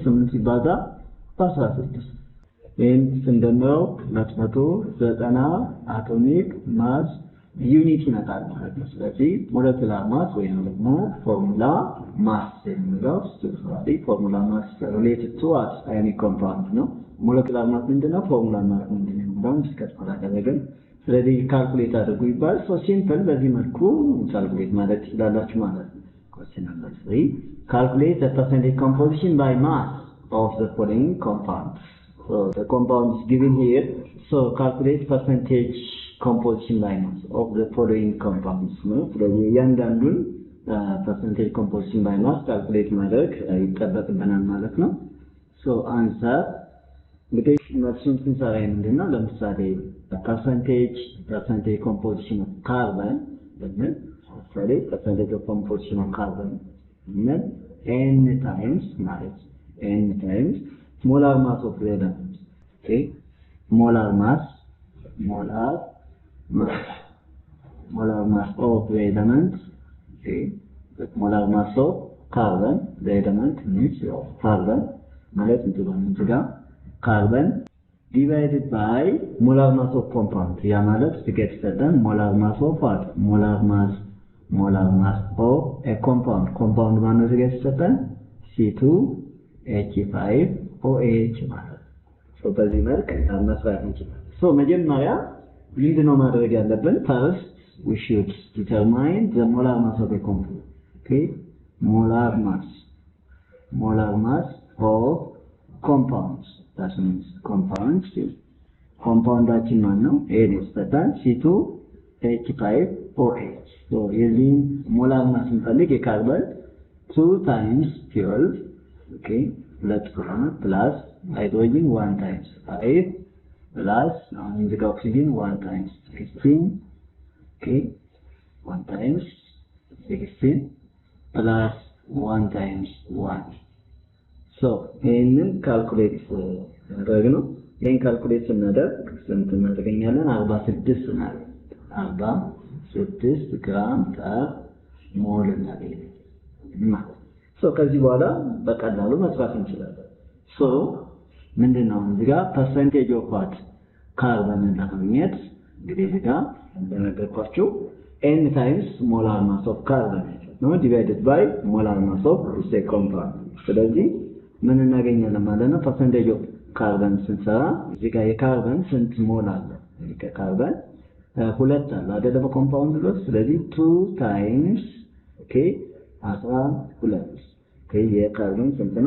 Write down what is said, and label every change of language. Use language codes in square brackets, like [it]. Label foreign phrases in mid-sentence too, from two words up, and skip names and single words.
[am] 8 ሲባዛ በ16 ይሄን ስንደምረው 290 [en] atomic mass unit [am] ይመጣል ማለት ነው። ስለዚህ [en] molecular mass [am] ወይም ደግሞ [en] formula mass [am] የሚለው [en] formula mass related to ionic compound [am] ነው። [en] molecular mass [am] ምንድነው? [en] formula mass [am] ምንድነው? እንደውም ዲስከስ አደረግን። ስለዚህ ካልኩሌት አድርጉ ይባል። ሲምፕል በዚህ መልኩ ካልኩሌት ማለት ትችላላችሁ ማለት ነው። [en] question number 3 calculate the percentage composition by mass of the following compounds. So the compound is given here, so calculate percentage composition by mass of the following compounds. [am] ስለዚህ እያንዳንዱን [en] percentage composition by mass calculate [am] ማድረግ ይጠበቅብናል ማለት ነው። [en] so answer [am] እንግዲህ መልሱን ስንሰራ ምንድነው? [en] ለምሳሌ percentage composition of carbon [am] ብንል ለምሳሌ [en] percentage of composition of carbon ብንል n times ማለት n times molar mass of the element. Okay, molar mass of the element. Okay, the molar mass of carbon, the element means carbon [am] ማለት እንትን ጋር [en] carbon divided by molar mass of compound. [am] ያ ማለት ሲገት ሰጠን [en] molar mass of what? molar mass of a compound [am] ማነው ሲገት ሰጠን C2H5OH ማለት ነው። በዚህ መልክ መስራት እንችላለን። መጀመሪያ ምንድነው ማድረግ ያለብን? [en] first we should determine the molar mass of a compound. Okay, molar mass of compounds. That means compoundaችን [am] ማን ነው? ይሄ ነው ሰጠን [en] C2H5OH። የዚህ molar mass [am] እንፈልግ የካርበን [en] 2 times 12 okay let's plus hydrogen 1 times 5 plus the oxygen 1 times 16 okay 1 times 16 plus 1 times 1. [am] ይሄንን ካልኩሌት ማድረግ ነው። ይሄን ካልኩሌት ስናደርግ ስንት እናገኛለን? 46 ማለት 46 ግራም per ሞል እናገኛለን። ከዚህ በኋላ በቀላሉ መስራት እንችላለን። ምንድነው እዚህ ጋር [en] percentage of what [am] ካርበን ለማግኘት እንግዲህ እዚህ ጋር እንደነገርኳችሁ [en] n times molar mass of carbon [am] ነው [en] divided by molar mass of the compound። [am] ስለዚህ ምን እናገኛለን ማለት ነው? [en] percentage of carbon [am] ስንሰራ እዚህ ጋር የካርበን ስንት ሞል አለ? ከካርበን 2 አለ አይደለ በኮምፓውንድ ውስጥ። ስለዚህ 2 [en] times okay [am] 12 okay የካርበን ስንት ነው?